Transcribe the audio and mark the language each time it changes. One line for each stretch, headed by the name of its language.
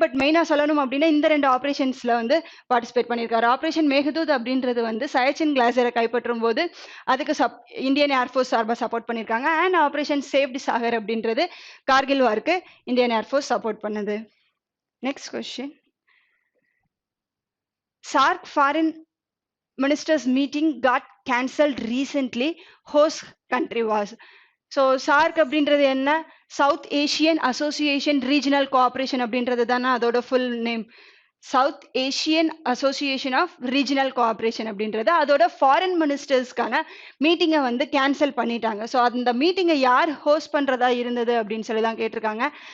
Tamil: But மெயினா சொல்லணும் அப்படின்னா இந்த 2 ஆப்ரேஷன்ஸ்ல வந்து பார்ட்டிசிபேட் பண்ணியிருக்காரு. ஆப்ரேஷன் மேகதூத் அப்படின்றது வந்து சயாச்சின் கிளாசியரை கைப்பற்றும் போது அதுக்கு இந்தியன் ஏர்ஃபோர்ஸ் சார்பாக சப்போர்ட் பண்ணியிருக்காங்க. அண்ட் ஆப்ரேஷன் சேஃப்டு சாகர் அப்படின்றது கார்கில் வாருக்கு இந்தியன் ஏர்ஃபோர்ஸ் சப்போர்ட் பண்ணுது. Next question.
English: SAARC foreign ministers meeting got cancelled recently. Host country was.
Tamil: So SAARC அப்படின்றது என்ன? South Asian association regional cooperation அப்படின்றது தானே அதோட full name. South Asian association of regional cooperation அப்படின்றது அதோட foreign மினிஸ்டர்ஸ்க்கான மீட்டிங்கை வந்து கேன்சல் பண்ணிட்டாங்க. ஸோ அந்த மீட்டிங்கை யார் ஹோஸ்ட் பண்ணுறதா இருந்தது அப்படின்னு சொல்லி தான் கேட்டிருக்காங்க.